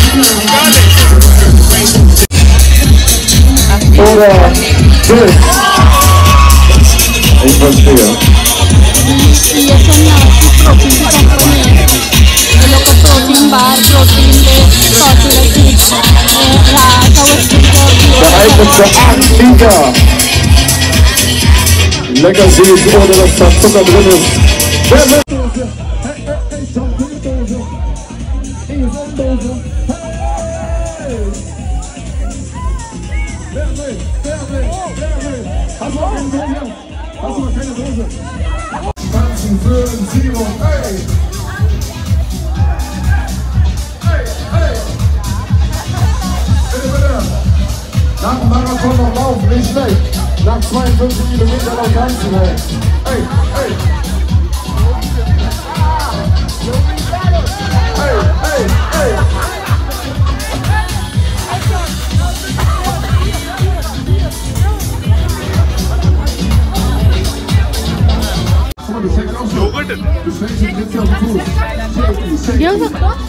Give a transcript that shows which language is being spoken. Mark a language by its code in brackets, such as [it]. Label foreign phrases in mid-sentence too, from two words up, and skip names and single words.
[mr] लोक [en] protein bar, [mr] प्रोटीन [de] lecker süß, ohne dass da Zucker drin ist. Hast du noch keine Dose? Tanzen für den Simon, hey! Hey, hey! Bitte, bitte! Nach dem Marathon noch laufen, nicht schlecht. Nach 52 Kilometern noch tanzen, hey! Hey, hey! Hey, hey, hey! [mr] घेऊ शकतो.